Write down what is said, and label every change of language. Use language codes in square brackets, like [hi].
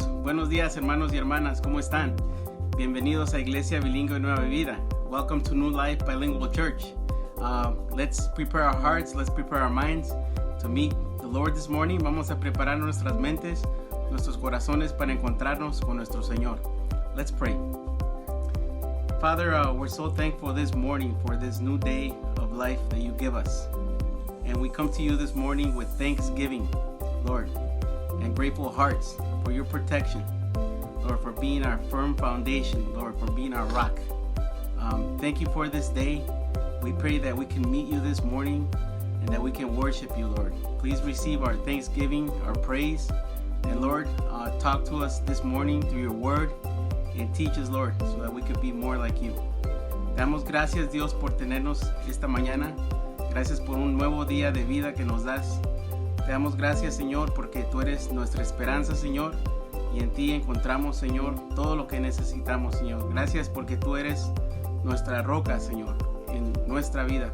[es] Buenos días, hermanos y hermanas. ¿Cómo están? Bienvenidos a Iglesia Bilingüe Nueva Vida. [en] Welcome to New Life Bilingual Church. Let's prepare our hearts, let's prepare our minds to meet the Lord this morning. Vamos a preparar nuestras mentes, nuestros corazones para encontrarnos con nuestro Señor. Let's pray. Father, we're so thankful this morning for this new day of life that you give us. And we come to you this morning with thanksgiving, Lord, and grateful hearts for your protection, Lord, for being our firm foundation, Lord, for being our rock. Thank you for this day. We pray that we can meet you this morning and that we can worship you, Lord. Please receive our thanksgiving, our praise, and Lord, talk to us this morning through your word and teach us, Lord, so that we could be more like you. [es] Damos gracias, Dios, por tenernos esta mañana. Gracias por un nuevo día de vida que nos das. Te damos gracias, Señor, porque tú eres nuestra esperanza, Señor, y en ti encontramos, Señor, todo lo que necesitamos, Señor. Gracias porque tú eres nuestra roca, Señor, en nuestra vida.